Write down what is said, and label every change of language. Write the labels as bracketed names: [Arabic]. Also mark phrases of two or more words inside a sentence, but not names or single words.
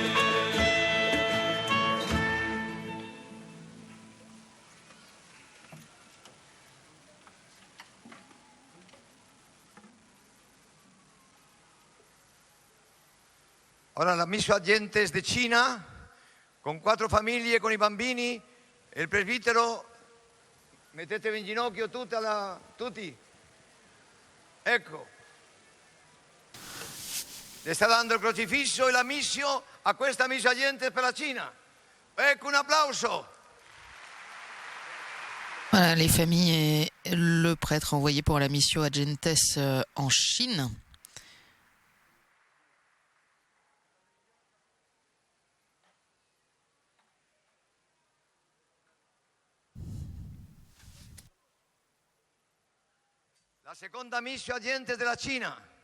[Italian] Ora la missa agentes de Cina, con 4 famiglie, con i bambini, e il presbitero, mettetevi in ginocchio tutti. Ecco. Le sta dando il crocifisso e la missio a questa missa agentes per la Cina. Ecco un applauso. [French] Voilà, les familles et le prêtre envoyé pour la mission Agentes en Chine. [Italian] La seconda missio agentes della Cina.